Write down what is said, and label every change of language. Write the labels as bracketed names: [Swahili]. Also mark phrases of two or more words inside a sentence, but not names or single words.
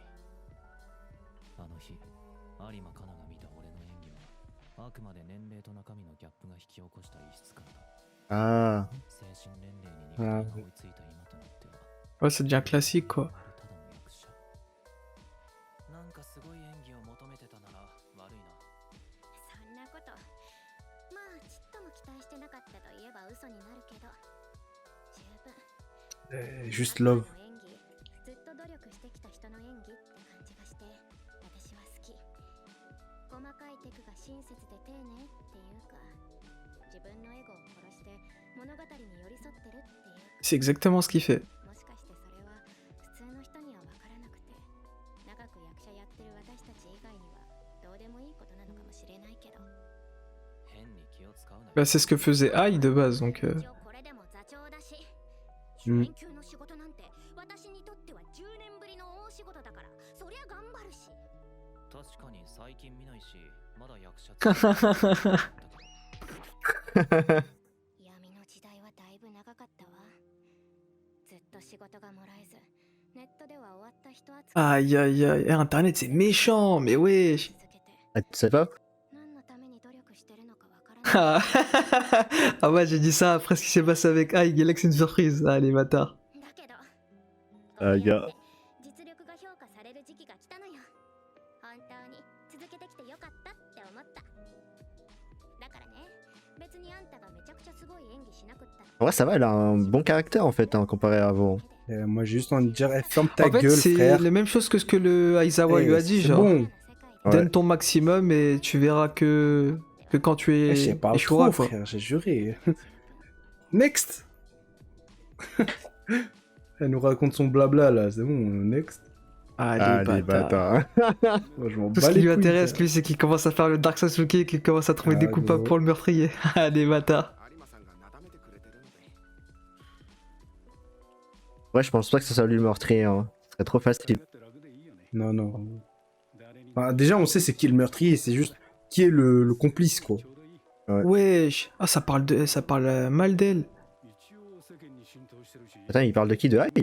[Japanese] あの日、有馬香奈が見た俺の演技は、あくまで年齢と中身のギャップが引き起こした異質感だ。 Ah. 精神年齢に肉体が追いついた今となっては、 [French] Ouais, ça devient classique, quoi. [Japanese] ただの役者。なんかすごい演技を求めてたなら悪いな。そんなこと。まあ、ちっとも期待してなかったと言えば嘘になるけど。十分。 [French] Juste love. [Japanese] アクアの演技ずっと努力してきた人の演技って感じがして私は好き。細かいテクが親切で丁寧っていうか自分のエゴを殺して物語に寄り添ってるっていうか [French] C'est exactement ce qu'il fait. [Japanese] もしかしてそれは普通の人には分からなくて長く役者やってる私たち以外にはどうでもいいことなのかもしれないけど変に気を使うなよ。 [French] Bah, c'est ce que faisait Ai de base, donc. [Japanese] 一応これでも座長だし主うん演級の仕事なんて私にとっては10年ぶりの大仕事だからそりゃ頑張るし確かに最近見ないし、まだ役者って闇の時代はだいぶ長かったわずっと仕事がもらえずネットでは終わった人扱い [French] Aïe, aïe, aïe. Eh, Internet, c'est méchant, mais wesh. [Japanese] 続けて [French] Ah, tu sais pas? [Japanese] 何のために努力してるのかわからない [French] Ah, ah ouais, j'ai dit ça après ce qui s'est passé avec Ai. Galax, c'est une surprise. Ah, les bâtards. [Japanese] だけどあいやこうやって実力が評価される時期が来たのよ本当に続けてきてよかったって思っただからね別にあんたがめちゃくちゃすごい演技しなくったって [French] En vrai, ça va, elle a un bon caractère en fait, hein, comparé à avant. Moi, j'ai juste envie de dire, ferme ta En fait, gueule, c'est frère. la même chose que ce que le Aizawa Eh, lui a dit, c'est genre. bon. Ouais. Donne ton maximum et tu verras que quand tu Eh, je es sais pas échouera, trop, quoi. frère, j'ai juré. Next. Elle nous raconte son blabla, là, c'est bon, next. Ah, les bâtards. Moi, je m'en Tout bats ce qui les lui couilles, intéresse, frère. lui, c'est qu'il commence à faire le Dark Sasuke, qu'il commence à trouver Ah, des coupables gros. pour le meurtrier. Ah, les bâtards. [Japanese] 有馬さんがなだめてくれてるので [French] Ouais, je pense pas que ça soit lui le meurtrier, hein. Ce serait trop facile. Non, non. Enfin, déjà, on sait c'est qui le meurtrier, c'est juste qui est le complice, quoi. Ouais. Wesh. Ah, ça parle mal d'elle. Attends, il parle de qui? De Ai?